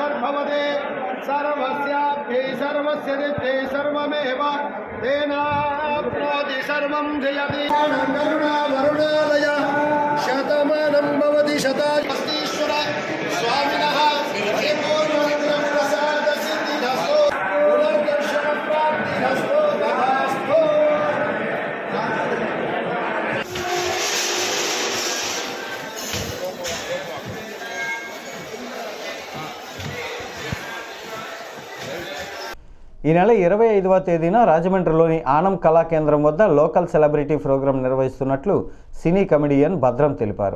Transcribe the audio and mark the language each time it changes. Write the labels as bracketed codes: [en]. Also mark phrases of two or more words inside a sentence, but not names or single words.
[sa] भवते सर्वस्याभ्यै सर्वस्य नित्यै सर्वमेव तेनाप्नोति सर्वं जयति करुणा वरुणालय शतमानं भवति शतास्तीश्वर स्वामिनः प्रसाद सिद्धिरस्तो पुनर्दर्शन प्राप्तिरस्तो तथास्तु। [te] ఈ నెల 25వ తేదీన రాజమండ్రిలోని ఆనం కళా కేంద్రం వద్ద [en] local celebrity program [te] నిర్వహిస్తున్నట్లు సినీ కమెడియన్ భద్రం తెలిపారు.